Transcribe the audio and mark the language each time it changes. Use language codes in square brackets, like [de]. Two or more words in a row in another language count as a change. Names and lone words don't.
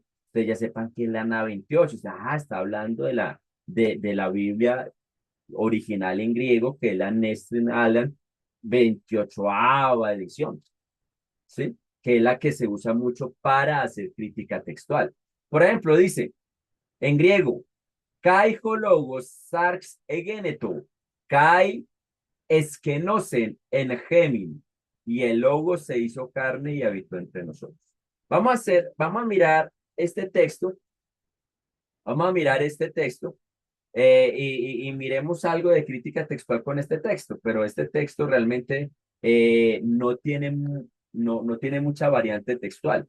[es] Ustedes ya sepan que es la NA 28, o sea, está hablando de la Biblia original en griego, que es la Nestle Aland 28ª edición, ¿sí? Que es la que se usa mucho para hacer crítica textual. Por ejemplo, dice en griego, [el] καὶ ὁ λόγος σὰρξ ἐγένετο, καὶ ἐσκήνωσεν ἐν ἡμῖν, [es] y el logo se hizo carne y habitó entre nosotros. Vamos a mirar este texto, vamos a mirar este texto y miremos algo de crítica textual con este texto, pero este texto realmente no tiene mucha variante textual.